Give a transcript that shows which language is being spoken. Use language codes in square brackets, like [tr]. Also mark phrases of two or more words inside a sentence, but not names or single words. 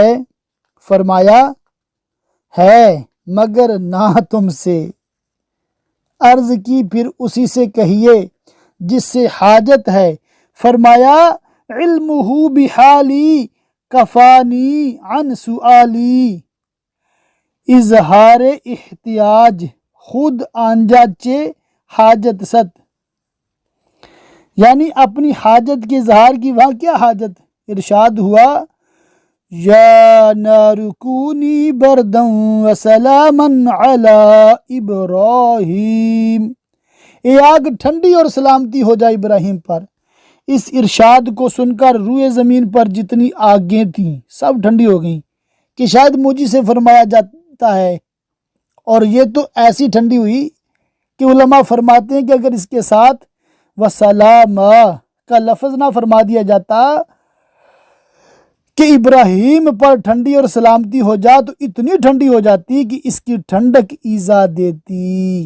[ur] فرمایا ہے، مگر نہ تم سے۔ عرض کی، پھر اسی سے کہیے جس سے حاجت ہے۔ [ar] فرمایا، علمہ بحالی کفانی عن سؤالی۔ [fa] اظہار احتیاج خود آنجا چے حاجت ست، [ur] یعنی اپنی حاجت کے اظہار کی وہاں کیا حاجت؟ ارشاد ہوا، [ar] یا نار کونی بردا وسلاما علی ابراہیم، [ur] اے آگ ٹھنڈی اور سلامتی ہو جائے ابراہیم پر۔ اس ارشاد کو سن کر روئے زمین پر جتنی آگیں تھیں سب ٹھنڈی ہو گئیں کہ شاید مجھے سے فرمایا جاتا ہے، اور یہ تو ایسی ٹھنڈی ہوئی کہ علماء فرماتے ہیں کہ اگر اس کے ساتھ وسلام کا لفظ نہ فرما دیا جاتا کہ ابراہیم پر ٹھنڈی اور سلامتی ہو جا تو اتنی ٹھنڈی ہو جاتی کہ اس کی ٹھنڈک ایذا دیتی۔